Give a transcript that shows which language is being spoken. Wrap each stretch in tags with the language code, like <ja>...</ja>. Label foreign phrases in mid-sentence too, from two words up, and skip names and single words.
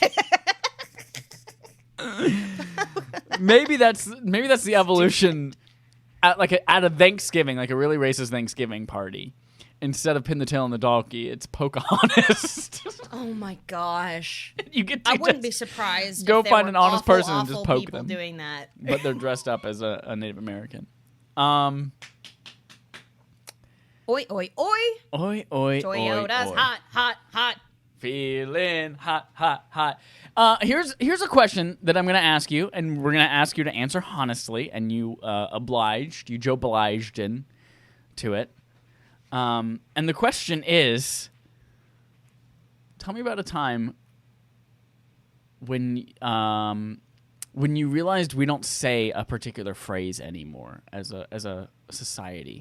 <en>maybe that's the evolution at a Thanksgiving, like a really racist Thanksgiving party. Instead of pin the tail on the donkey, it's Pocahontas. Oh my gosh! You get. I wouldn't be surprised. Go if there find were an honest awful, person and just poke people them. Doing that, But they're dressed up as a Native American. Oi, oi, oi. Oi, oi, Toyota's oi, oi. hot, hot, hot. Feeling hot, hot, hot. Here's a question that I'm going to ask you, and we're going to ask you to answer honestly, and you Joe obliged to it. And the question is, tell me about a time when you realized we don't say a particular phrase anymore as a society.</en>